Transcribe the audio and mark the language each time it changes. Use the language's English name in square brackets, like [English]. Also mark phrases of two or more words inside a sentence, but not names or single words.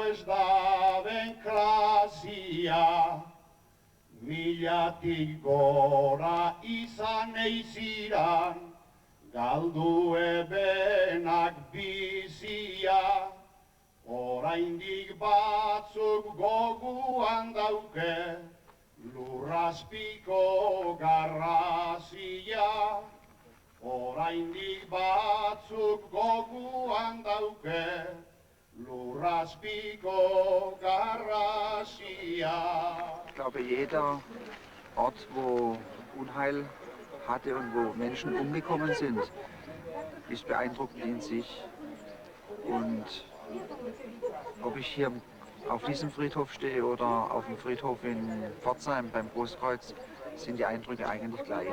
[Basque] ez da ben klasia, milatik gora izan eiziran, galdu ebenak bizia, oraindik batzuk goguan dauke, lurrazpiko garrazia. Oraindik batzuk goguan dauke, lurrazpiko garrazia. [German] Ich glaube, jeder Ort, wo Unheil hatte und wo Menschen umgekommen sind, ist beeindruckend in sich. Und ob ich hier auf diesem Friedhof stehe oder auf dem Friedhof in Pforzheim beim Großkreuz, sind die Eindrücke eigentlich gleich.